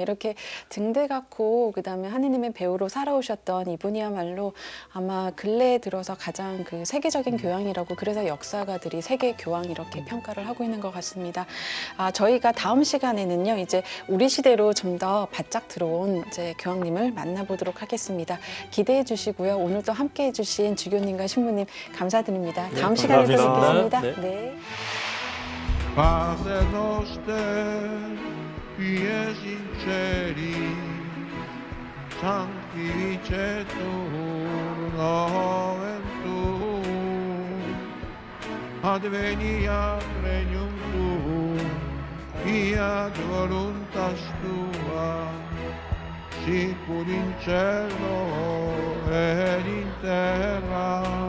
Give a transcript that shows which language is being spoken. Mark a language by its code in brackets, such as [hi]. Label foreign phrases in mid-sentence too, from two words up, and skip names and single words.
[ko] 이렇게 등대 같고 그다음에 하느님의 배우로 살아오셨던 이분이야말로 아마 근래에 들어서 가장 그 세계적인 교황이라고 그래서 역사가들이 세계 교황 이렇게 평가를 하고 있는 것 같습니다. 저희가 다음 시간에는요 이제 우리 시대로 좀 더 바짝 들어온 이제 교황님을 만나보도록 하겠습니다. 기대해 주시고요. 오늘도 함께해 주신 주교님과 신부님 감사드립니다. 다음 시간에 또 감사합니다. 뵙겠습니다. 네. 네. [la] Padre noster, qui es in cieli, sanctificetur nomen tuum, adveniat regnum tuum, fiat voluntas tua, sicur in cielo ed in terra.